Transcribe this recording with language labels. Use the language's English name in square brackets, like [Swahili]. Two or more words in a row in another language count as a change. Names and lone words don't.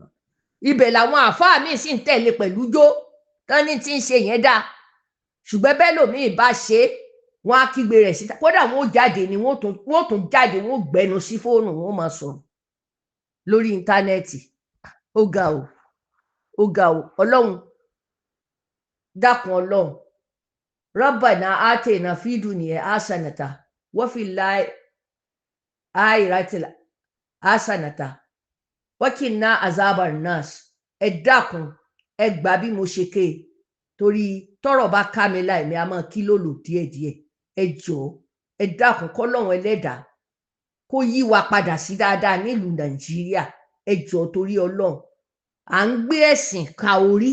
[Yoruba] Ibẹ̀ làwọn àáfàá míì sì ń tẹ̀lé pẹ̀lú jó tán ní tí ń ṣe yẹn dáa. Ṣùgbọ́n bẹ́ẹ̀ lòmíì bá ṣe wọ́n á kígbe rẹ̀ síta kódà wọ́n ó jáde ni wọ́n tún jáde wọ́n gbẹnu sí fóònù wọ́n máa sọ̀rọ̀ lórí íńtánẹ́ẹ̀tì. Ó ga o Ọlọ́run dákun Ọlọ́run [Arabic] ربنا آتنا في الدنيا حسنة وفي الآخرة حسنة وقنا عذاب النار. [Yoruba] Ẹ dákun ẹ gbà bí mo ṣe ké torí tọ́rọ̀ bá ká mi láì mi a máa kí lòlò díẹ̀díẹ̀. Ẹ jọ̀ọ́ ẹ dákun kọ́lọ́run ẹlẹ́dàá kó yí wa padà sí dáadáa nílùú Nàìjíríà. Ẹ jọ̀ọ́ torí Ọlọ́run à ń gbé ẹ̀sìn ka orí.